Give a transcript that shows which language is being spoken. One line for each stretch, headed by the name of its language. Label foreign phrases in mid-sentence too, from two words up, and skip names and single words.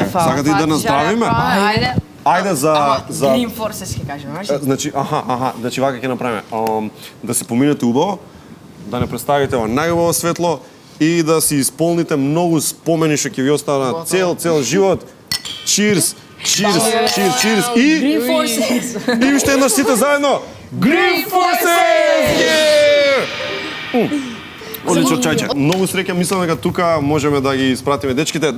Macedonian: Ај, Сакате и да наздравиме? Ајде. Ајде за Green Forces ќе кажем, знаеш? Значи, значи вака ќе направиме. Да се поминете убаво, да не представите во најубаво светло и да си исполните многу спомени што ќе ви останат цел живот.
English: Cheers! Cheers! И
Macedonian: Green Forces! И уште еднаш сите заедно. Green Forces! Одлично чајче. Многу среќа, мислам дека тука можеме да ги испратиме дечките.